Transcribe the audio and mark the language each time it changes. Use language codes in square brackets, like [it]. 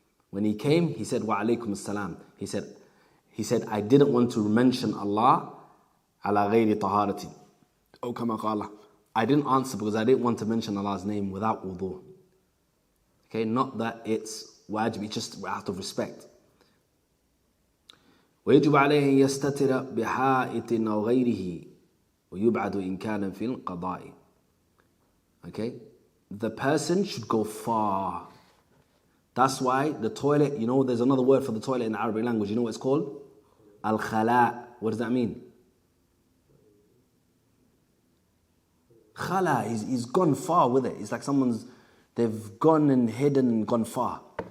[en] When he came, he said wa alaikum as-salam. He said, I didn't want to mention Allah [ar] ala ghayri taharatin. [en] Oh, kama qala. I didn't answer because I didn't want to mention Allah's name without wudu. Okay, not that it's wajib, it's just out of respect. [ar] ويجب عليه أن يستتر بحائط أو غيره ويبعد إن كان في القضاء. [en] Okay, the person should go far. That's why the toilet, you know, there's another word for the toilet in the Arabic language. You know what it's called? Al-khala. What does that mean? Khala, he's gone far with it. It's like they've gone and hidden and gone far.